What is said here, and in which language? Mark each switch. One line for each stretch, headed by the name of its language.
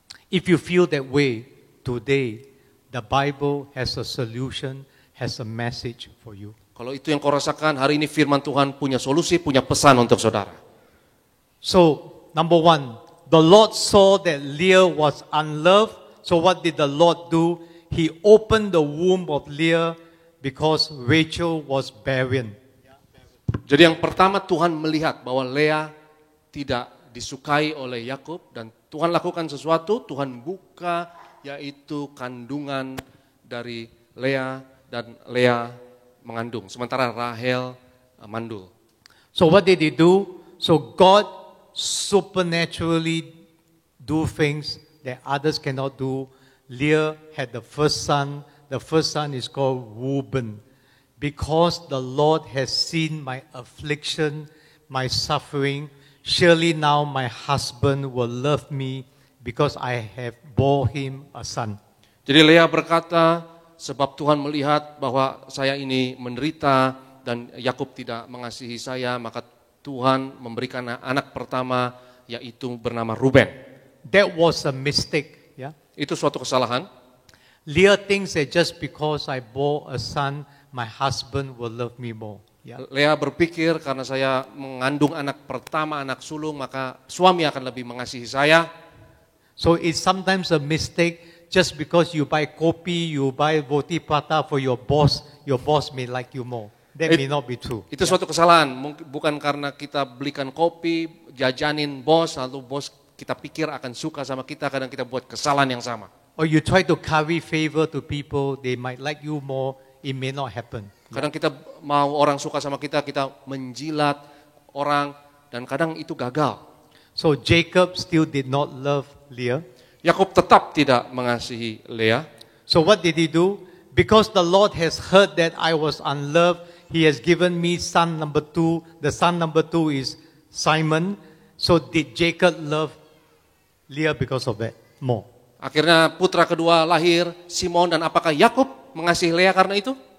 English: If you feel that way today, the Bible has a solution, has a message for you.
Indonesian: Kalau itu yang kau rasakan, hari ini firman Tuhan punya solusi, punya pesan untuk saudara.
English: So, number one, the Lord saw that Leah was unloved. So what did the Lord do? He opened the womb of Leah because Rachel was barren.
Indonesian: Jadi yang pertama Tuhan melihat bahwa Lea tidak disukai oleh Yakob dan Tuhan lakukan sesuatu, Tuhan buka yaitu kandungan dari Lea dan Lea mengandung. Sementara Rahel mandul.
English: So what did he do? So God supernaturally do things that others cannot do. Leah had the first son. The first son is called Reuben. Because the Lord has seen my affliction, my suffering, surely now my husband will love me because I have bore him a son.
Indonesian: Jadi Lea berkata, sebab Tuhan melihat bahwa saya ini menderita dan Yakub tidak mengasihi saya, maka Tuhan memberikan anak pertama yaitu bernama Ruben.
English: That was a mistake. Yeah?
Indonesian: Itu suatu kesalahan.
English: Leah thinks that just because I bore a son, my husband will love me more. Yeah?
Indonesian: Lea berpikir karena saya mengandung anak pertama, anak sulung, maka suami akan lebih mengasihi saya.
English: So it's sometimes a mistake just because you buy kopi, you buy roti prata for your boss may like you more. That may not be true.
Indonesian: Itu suatu kesalahan, bukan karena kita belikan kopi, jajanin bos, lalu bos kita pikir akan suka sama kita, kadang kita buat kesalahan yang sama.
English: Or you try to curry favor to people, they might like you more, it may not happen.
Indonesian: Kadang kita mau orang suka sama kita, kita menjilat orang, dan kadang itu gagal.
English: So Jacob still did not love Leah.
Indonesian: Yakob tetap tidak mengasihi Lea.
English: So what did he do? Because the Lord has heard that I was unloved, he has given me son number 2. The son number 2 is Simon. So did Jacob love Leah because of that more?
Indonesian: Akhirnya putra kedua lahir, Simon, dan apakah Yakub mengasihi Lea karena itu?